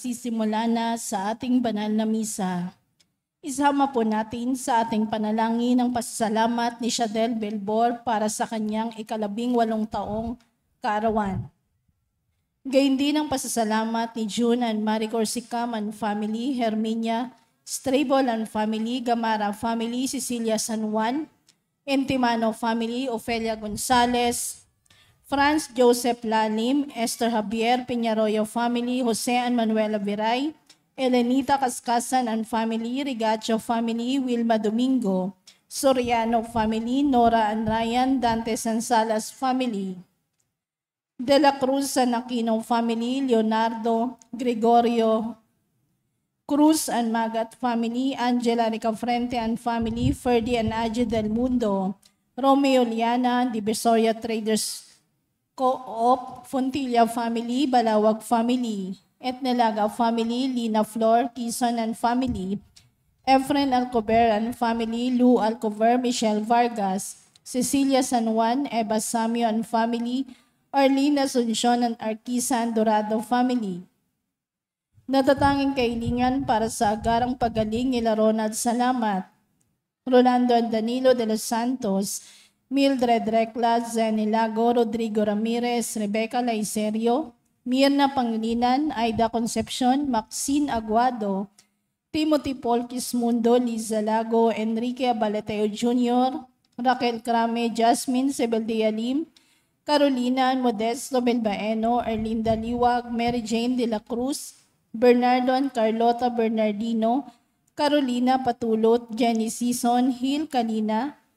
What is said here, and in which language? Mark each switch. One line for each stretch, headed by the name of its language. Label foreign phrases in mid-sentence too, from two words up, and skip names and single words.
Filipino: magsisimula na sa ating banal na misa. Isama po natin sa ating panalangin ang pasasalamat ni Shadel Belbor para sa kanyang 18 taong kaarawan. Gayun din ang pasasalamat ni June and Marie Corsicam
English: and family,
Filipino: Herminia Strable
English: and family,
Filipino: Gamara family, Cecilia San Juan, Intimano family, Ofelia Gonzalez, Franz Joseph Lalim, Esther Javier Peñarroyo family, Jose and Manuela Viray, Elenita Cascasan
English: and family,
Filipino: Rigacho family, Wilma Domingo, Soriano family, Nora and Ryan, Dante Sansalas family, De la Cruz and Aquino family, Leonardo Gregorio Cruz and Magat family, Angela Ricafrente
English: and family,
Filipino: Ferdy and Aji Del Mundo, Romeo Liana, Divisoria Traders Co-op, Fontilla family, Balawag family, Etnelaga family, Lina Flor, Quezon
English: and family,
Filipino: Efren Alcover
English: and family,
Filipino: Lou Alcover, Michelle Vargas, Cecilia San Juan, Eva Samio
English: and family,
Filipino: Arlene Asuncion and Arquisan Dorado family. Natatanging kailingan para sa agarang pagaling nila Ronald Salamat, Rolando and Danilo de los Santos, Mildred Recla, Zenny Lago, Rodrigo Ramirez, Rebecca Laiserio, Mirna Pangilinan, Aida Concepcion, Maxine Aguado, Timothy Paul Quismundo, Liza Lago, Enrique Abaleteo Jr., Raquel Crame, Jasmine Sebeldia Lim, Carolina Modesto Belbaeno, Erlinda Liwag, Mary Jane de la Cruz, Bernardo and Carlota Bernardino, Carolina Patulot, Jenny Sison, Hil Kalina,